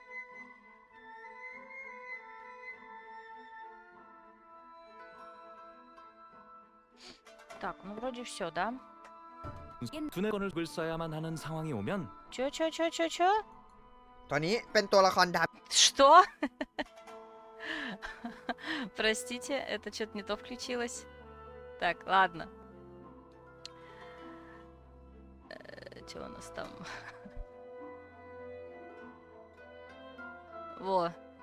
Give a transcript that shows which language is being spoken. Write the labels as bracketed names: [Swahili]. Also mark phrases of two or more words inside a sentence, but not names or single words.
[Russian] Так, ну вроде все, да? [Korean] 두네 권을 써야만 하는 상황이 오면 [Russian] Чё? [Thai] ตัวนี้เป็นตัวละครดำ [Russian] Что? Простите, это что-то не то включилось. Так, ладно. Что у нас там? Во.